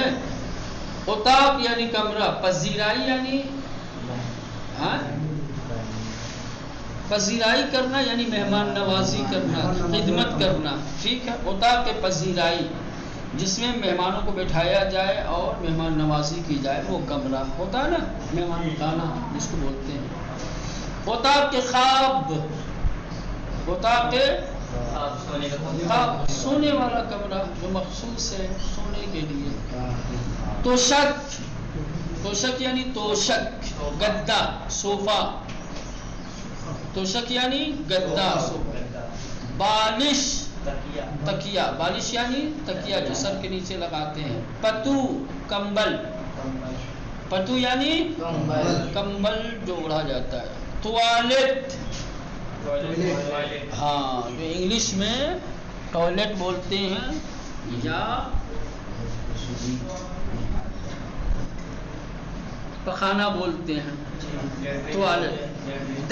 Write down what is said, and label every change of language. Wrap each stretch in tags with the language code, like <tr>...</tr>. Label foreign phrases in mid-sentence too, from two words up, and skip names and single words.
<ur>اتاق یعنی کمرہ، پذیرائی یعنی پذیرائی کرنا یعنی مہمان نوازی کرنا، خدمت کرنا. ٹھیک ہے،</ur> <fa>اتاق پذیرائی</fa> <ur>جس میں مہمانوں کو بٹھایا جائے اور مہمان نوازی کی جائے، وہ کمرہ ہوتا ہے نا، مہمان خانہ جس کو بولتے ہیں.</ur> <fa>اتاق خواب، اتاق خواب</fa> <ur>سونے والا کمرہ جو مخصوص ہے سونے کے لیے. توشک، توشک یعنی توشک گدا صوفہ، توشک یعنی گدا صوفہ. بالش تکیہ، بالش یعنی تکیہ جو سر کے نیچے لگاتے ہیں. پتو کمبل، پتو یعنی کمبل جو اڑا جاتا ہے. ٹوائلٹ، ہاں جو انگلش میں ٹوائلٹ بولتے ہیں یا پخانہ بولتے ہیں، ٹوائلٹ.</ur>